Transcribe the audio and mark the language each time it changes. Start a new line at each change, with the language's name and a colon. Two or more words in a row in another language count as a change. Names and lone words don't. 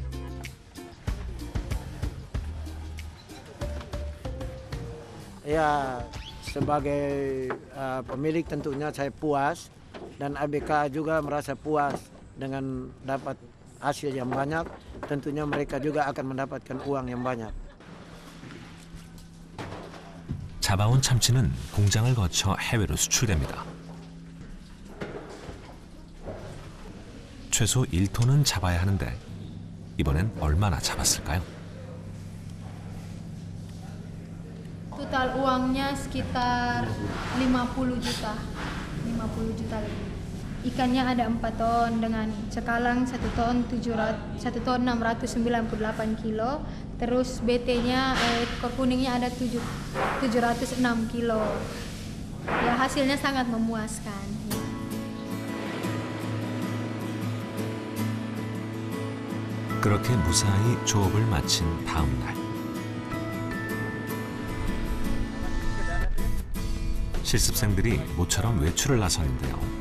Indonesian: Ya, sebagai pemilik tentunya saya puas dan ABK juga merasa puas dengan dapat hasil yang banyak. Tentunya mereka juga akan mendapatkan uang yang banyak.
Korean: 잡아온 참치는 공장을 거쳐 해외로 수출됩니다. 최소 1톤은 잡아야 하는데 이번엔 얼마나 잡았을까요?
Indonesian: Total uangnya sekitar 50 juta. 50 juta lebih. Ikannya ada 4 ton dengan cekalang 1 ton 698 kilo. Terus BT-nya ekor kuningnya ada 706 kilo. Ya hasilnya sangat memuaskan.
Korean: 그렇게 무사히 조업을 마친 다음 날. 실습생들이 모처럼 외출을 나섰는데요.